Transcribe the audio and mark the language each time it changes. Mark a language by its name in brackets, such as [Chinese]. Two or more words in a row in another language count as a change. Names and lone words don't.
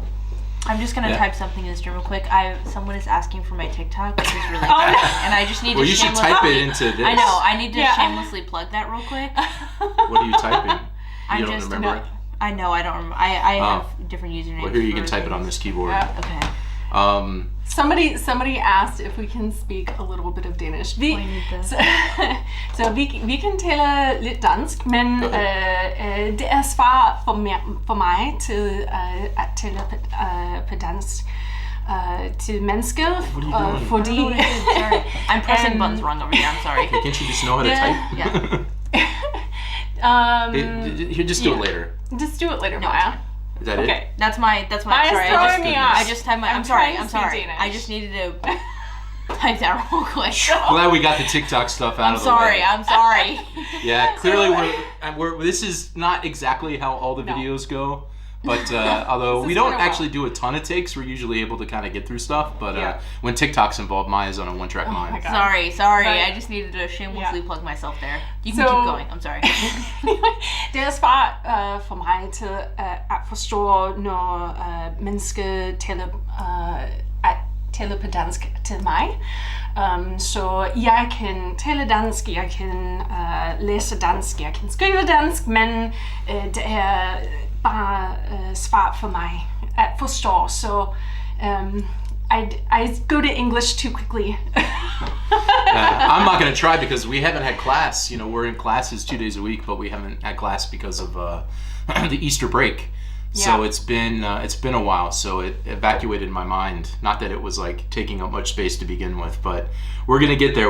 [English] I'm just gonna type something in this room real quick. Someone is asking for my TikTok, which is really funny, and I just need to. Well, you should type it into this. I know. I need to shamelessly plug that real quick. What are you typing? You don't remember it? I know. I don't remember. I have different usernames. Well, here you can type it on this keyboard. Yeah. Okay. Somebody asked if we can speak a little bit of Danish. [Danish] Vi kan tale lidt dansk, men det er svært for mig til at tale på dansk til mennesker, fordi... [English] Sorry, I'm pressing buttons wrong over here. I'm sorry. Can't you just know how to type? Yeah. Just do it later. Just do it later, Maya. Is that Okay. it? That's my. Maya's throwing me off. I just typed my. I'm sorry. Danish. I just needed to type that real quick. Glad we got the TikTok stuff out of the way. I'm sorry. Yeah, clearly we're. This is not exactly how all the videos go, but although we don't actually do a ton of takes, we're usually able to kind of get through stuff. But when TikTok's involved, Maya's on a one-track mind. my God. Sorry. But, I just needed to shamelessly plug myself there. You can keep going. I'm sorry. [Danish] Det er svært for mig til at forstå, når mennesker taler på dansk til mig. Så jeg kan tale dansk, jeg kan læse dansk, jeg kan skrive dansk, men det er bare svært for mig at forstå. [English] Så I go to English too quickly. I'm not going to try because we haven't had class. You know, we're in classes 2 days a week, but we haven't had class because of the Easter break. So it's been a while. So it evacuated my mind. Not that it was like taking up much space to begin with, but we're gonna get there.